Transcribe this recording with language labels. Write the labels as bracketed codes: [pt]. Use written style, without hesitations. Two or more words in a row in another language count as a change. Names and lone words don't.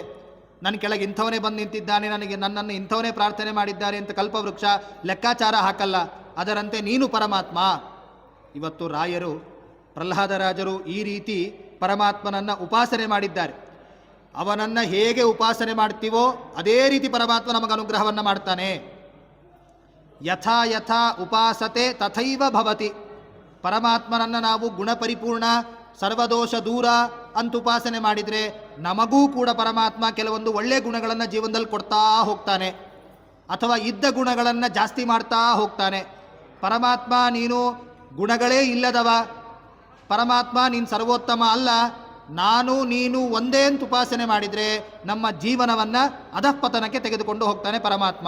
[kn] ನನ್ನ ಕೆಳಗೆ ಇಂಥವನೇ ಬಂದು ನಿಂತಿದ್ದಾನೆ, ನನ್ನನ್ನು ಇಂಥವನೇ ಪ್ರಾರ್ಥನೆ ಮಾಡಿದ್ದಾರೆ ಅಂತ ಕಲ್ಪವೃಕ್ಷ ಲೆಕ್ಕಾಚಾರ ಹಾಕಲ್ಲ. ಅದರಂತೆ ನೀನು ಪರಮಾತ್ಮ. ಇವತ್ತು ರಾಯರು, ಪ್ರಹ್ಲಾದರಾಜರು ಈ ರೀತಿ ಪರಮಾತ್ಮನನ್ನು ಉಪಾಸನೆ ಮಾಡಿದ್ದಾರೆ. ಅವನನ್ನು ಹೇಗೆ ಉಪಾಸನೆ ಮಾಡ್ತೀವೋ ಅದೇ ರೀತಿ ಪರಮಾತ್ಮ ನಮಗೆ ಅನುಗ್ರಹವನ್ನು ಮಾಡ್ತಾನೆ. [sa] ಯಥಾ ಯಥಾ ಉಪಾಸತೆ ತಥೈವ ಭವತಿ. [kn] ಪರಮಾತ್ಮನನ್ನು ನಾವು ಗುಣಪರಿಪೂರ್ಣ, ಸರ್ವದೋಷ ದೂರ ಅಂತ ಉಪಾಸನೆ ಮಾಡಿದರೆ ನಮಗೂ ಕೂಡ ಪರಮಾತ್ಮ ಕೆಲವೊಂದು ಒಳ್ಳೆಯ ಗುಣಗಳನ್ನು ಜೀವನದಲ್ಲಿ ಕೊಡ್ತಾ ಹೋಗ್ತಾನೆ, ಅಥವಾ ಇದ್ದ ಗುಣಗಳನ್ನು ಜಾಸ್ತಿ ಮಾಡ್ತಾ ಹೋಗ್ತಾನೆ. ಪರಮಾತ್ಮ ನೀನು ಗುಣಗಳೇ ಇಲ್ಲದವ, ಪರಮಾತ್ಮ ನೀನು ಸರ್ವೋತ್ತಮ ಅಲ್ಲ, ನಾನು ನೀನು ಒಂದೇ ಅಂತ ಉಪಾಸನೆ ಮಾಡಿದರೆ ನಮ್ಮ ಜೀವನವನ್ನು ಅಧಃಪತನಕ್ಕೆ ತೆಗೆದುಕೊಂಡು ಹೋಗ್ತಾನೆ ಪರಮಾತ್ಮ.